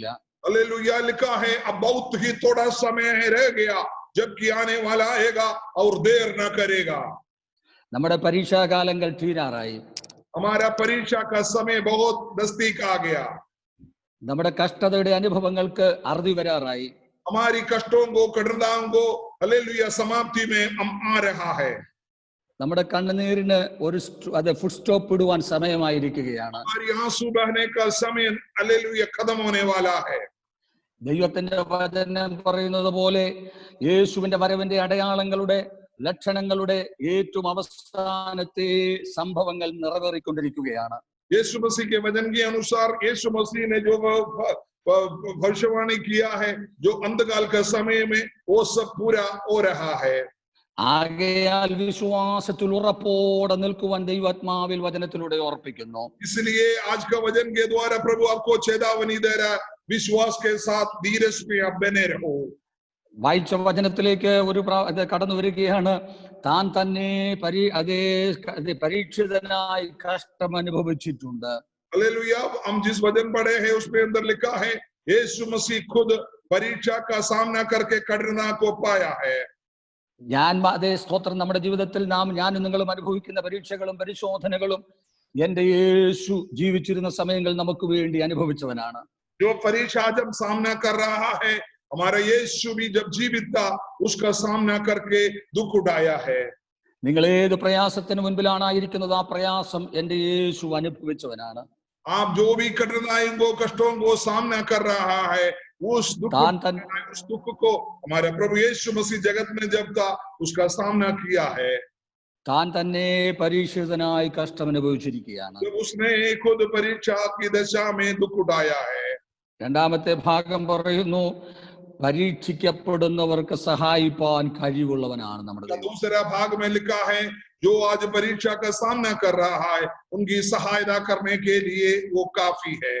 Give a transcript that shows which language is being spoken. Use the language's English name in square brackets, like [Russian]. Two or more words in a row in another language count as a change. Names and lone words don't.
[Hindi] हालेलुया, लिखा है, अब बहुत ही थोड़ा समय रह गया, जबकि आने वाला आएगा और देर न करेगा. [Malayalam] നമ്മുടെ പരീക്ഷാകാലങ്ങൾ തീരാറായി. [Hindi] हमारा परीक्षा का समय बहुत नजदीक आ गया. [Malayalam] നമ്മുടെ കഷ്ടതയുടെ അനുഭവങ്ങൾക്ക് അറുതി വരാറായി. [Hindi] हमारी कष्टों को, कठिनाइयों को हालेलुया समाप्ति में हम आ रहा है. [Malayalam] നമ്മുടെ കണ്ണുനീരിന് ഒരു [English] full stop [Malayalam] ഇടുവാൻ സമയമായിരിക്കുകയാണ്. [Hindi] हमारी आंसू बहने का समय हालेलुया खत्म होने वाला है. [Malayalam] ദൈവത്തിന്റെ വചനം പറയുന്നത് പോലെ യേശുവിന്റെ വരവിന്റെ അടയാളങ്ങളുടെ ലക്ഷണങ്ങളുടെ ഏറ്റവും അവസാനത്തെ സംഭവങ്ങൾ നിറവേറിക്കൊണ്ടിരിക്കുകയാണ്. [Hindi] यीशु मसीह के वचन के अनुसार यीशु मसीह ने जो भविष्यवाणी किया है, जो अंतकाल का समय में वो सब पूरा हो रहा है. [Malayalam] ആകയാൽ വിശ്വാസത്തിൽ ഉറപ്പോടെ നിൽക്കുവാൻ ദൈവാത്മാവിൽ വചനത്തിലൂടെ ഓർപ്പിക്കുന്നു. [Hindi] इसलिए आज का वचन के द्वारा प्रभु आपको चेतावनी दे रहा है, विश्वास के साथ धीरज में आप बने रहो. [Malayalam] വായിച്ച വചനത്തിലേക്ക് ഒരു കടന്നു വരികയാണ്. താൻ തന്നെ പരീക്ഷിതനായി കഷ്ടം അനുഭവിച്ചിട്ടുണ്ട്. [Hindi] हालेलुया, हम जिस वचन पढ़े हैं उसके अंदर लिखा है, यीशु मसीह खुद परीक्षा का सामना करके कठिना को पाया है। [Malayalam] അതേ സ്തോത്രം, നമ്മുടെ ജീവിതത്തിൽ ഞാനും നിങ്ങളും അനുഭവിക്കുന്ന പരീക്ഷകളും പരിശോധനകളും എന്റെ യേശു ജീവിച്ചിരുന്ന സമയങ്ങൾ നമുക്ക് വേണ്ടി അനുഭവിച്ചവനാണ്. [Hindi] जो परीक्षा जब सामना कर रहा है, हमारा यीशु भी जब जीवित था उसका सामना करके दुख उठाया है। [Malayalam] നിങ്ങൾ ഏത് പ്രയാസത്തിന് മുൻപിലാണായിരിക്കുന്നത്, ആ പ്രയാസം എന്റെ യേശു അനുഭവിച്ചവനാണ്. [Hindi] आप जो भी कठिनाइयों को कष्टों को सामना कर रहा है, उस दुख को हमारे प्रभु यीशु मसीह जगत में जब था उसका सामना किया है। [Malayalam] താൻ തന്നെ പരീക്ഷിതനായി കഷ്ടം അനുഭവിച്ചിരിക്കുകയാണ്. [Hindi] उसने खुद परीक्षा की दशा में दुख उठाया है। [Malayalam] രണ്ടാമത്തെ ഭാഗം പറയുന്നു, പരീക്ഷിക്കപ്പെടുന്നവർക്ക് സഹായിപ്പാൻ കഴിവുള്ളവനാണ് നമ്മുടെ ദൈവം. [Hindi] दूसरा भाग में लिखा है, जो आज परीक्षा का सामना कर रहा है उनकी सहायता करने के लिए वो काफी है।